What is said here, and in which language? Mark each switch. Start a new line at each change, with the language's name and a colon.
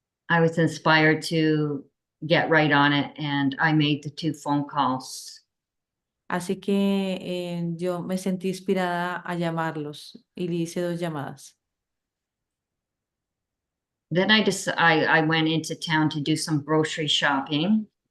English: I was inspired to get right on it, and I made the 2 phone calls.
Spanish: Así que yo me sentí inspirada a llamarlos y le hice 2 llamadas.
English: Then I went into town to do some grocery shopping,